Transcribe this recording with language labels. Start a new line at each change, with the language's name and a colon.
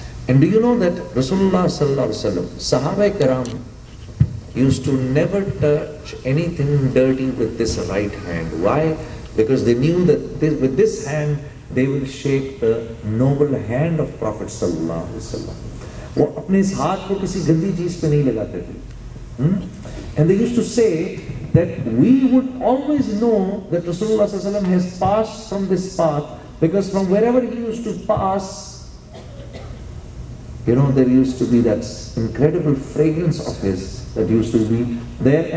English: And do you know that Rasulullah sallallahu alaihi wasallam, Sahaba Kiram used to never touch anything dirty with this right hand. Why? Because they knew that with this hand they will shake the noble hand of Prophet sallallahu alaihi wasallam.
Urdu: وہ اپنے اس ہاتھ کو کسی گندی چیز پہ نہیں لگاتے تھے.
English: And they used to say that we would always know that Rasulullah sallallahu alaihi wasallam has passed from this path, because from wherever he used to pass, there used to be that incredible fragrance of his that used to be there.